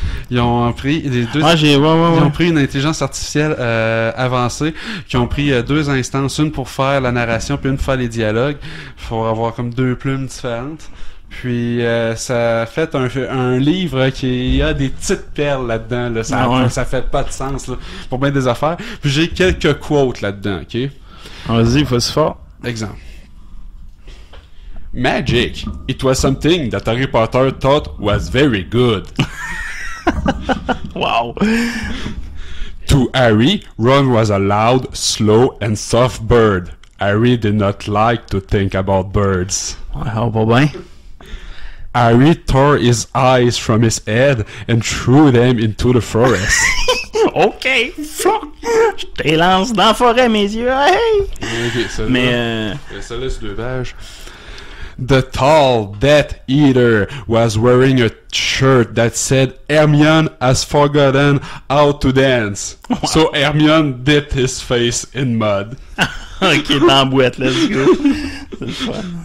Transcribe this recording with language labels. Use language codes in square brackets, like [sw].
[fr] Ils ont pris ils ont pris une intelligence artificielle avancée, qui ont pris 2 instances, une pour faire la narration puis une pour faire les dialogues, pour avoir comme 2 plumes différentes. Puis ça a fait un livre qui a des petites perles là-dedans. Là. Ça fait pas de sens là, pour bien des affaires. Puis j'ai quelques quotes là-dedans, ok? Vas-y, faut-y fort. Exemple. Magic. [en] It was something that Harry Potter thought was very good. Wow. To Harry, Ron was a loud, slow, and soft bird. Harry did not like to think about birds. [fr] Wow, pas bien. [en] Harry tore his eyes from his head and threw them into the forest. [fr] Ok, je te lance dans la forêt, mes yeux. Hey! Okay, mais ça laisse 2 pages. [en] The tall Death Eater was wearing a shirt that said Hermione has forgotten how to dance. Wow. So Hermione dipped his face in mud. [fr] Ok, dans la boîte, [en] let's go. [fr] C'est le fun.